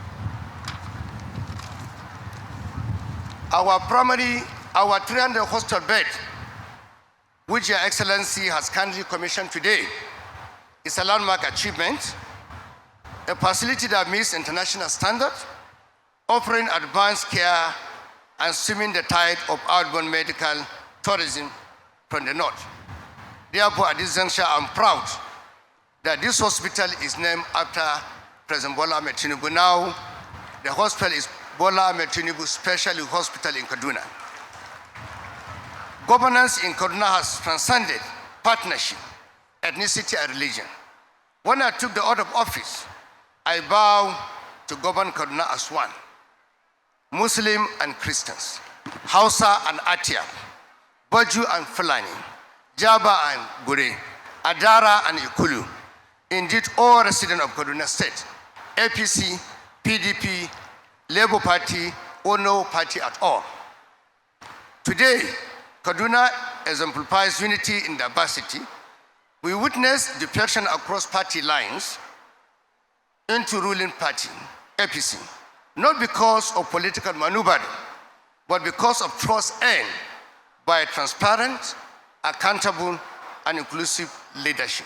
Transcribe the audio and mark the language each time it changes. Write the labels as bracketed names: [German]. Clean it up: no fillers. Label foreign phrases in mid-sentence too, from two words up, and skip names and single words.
[English] Our 300 hostel bed, which Your Excellency has kindly commissioned today, is a landmark achievement, a facility that meets international standards, offering advanced care and stemming the tide of outbound medical tourism from the north. Therefore, at this juncture, I'm proud that this hospital is named after President Bola Ahmed Tinubu. Now, the hospital is Bola Ahmed Tinubu Specialty Hospital in Kaduna. Governance in Kaduna has transcended partnership, ethnicity, and religion. When I took the oath of office, I vowed to govern Kaduna as one. Muslim and Christians, Hausa and Atia, Baju and Fulani, Jaba and Gure, Adara and Ikulu. Indeed, all residents of Kaduna State, APC, PDP, Labour Party, or no party at all. Today, Kaduna exemplifies unity in diversity. We witness defection across party lines into ruling party, APC, not because of political maneuvering, but because of trust earned by transparent, accountable, and inclusive leadership.